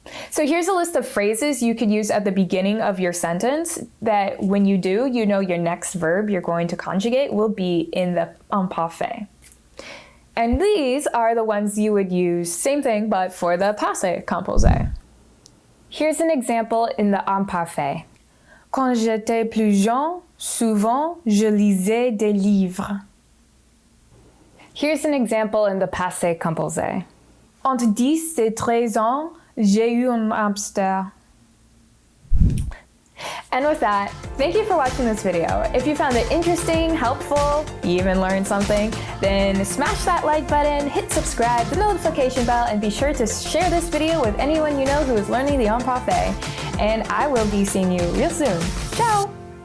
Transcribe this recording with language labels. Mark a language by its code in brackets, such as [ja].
[en] So here's a list of phrases you could use at the beginning of your sentence that when you do, you know your next verb you're going to conjugate will be in the imparfait. And these are the ones you would use, same thing, but for the passé composé. Here's an example in the imparfait. [fr] Quand j'étais plus jeune, souvent je lisais des livres. [en] Here's an example in the passé composé. [fr] Entre 10 et 13 ans, j'ai eu un hamster. [en] And with that, thank you for watching this video. If you found it interesting, helpful, you even learned something, then smash that like button, hit subscribe, the notification bell, and be sure to share this video with anyone you know who is learning the imparfait. And I will be seeing you real soon. Ciao!